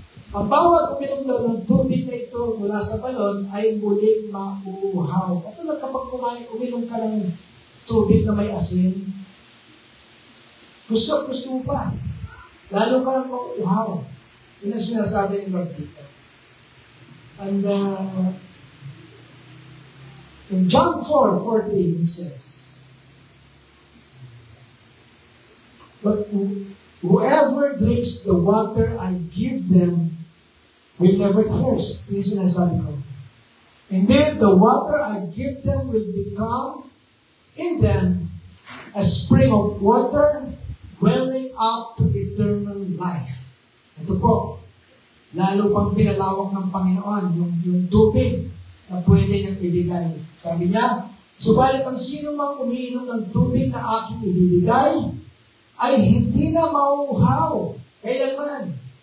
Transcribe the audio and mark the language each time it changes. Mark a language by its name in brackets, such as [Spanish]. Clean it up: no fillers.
[Filipino] Ang bawat uminom daw ng tubig na ito mula sa balon ay muling mauuhaw. Katulad kapag uminom ka ng tubig na may asin, gusto pa. Lalo ka lang mauuhaw. Yun ang sinasabi ni Lord dito. [English] And in John 4:14 it says, but whoever drinks the water I give them will never thirst. This is [Filipino] sinasabi ko. [English] Indeed, the water I give them will become in them a spring of water welling up to eternal life. [Filipino] Ito po, lalo pang pinalawak ng Panginoon, yung tubig na pwede niyang ibigay. Sabi niya, subalit ang sino mang umiinom ng tubig na aking ibibigay, ay hindi na mauuhaw kailanman.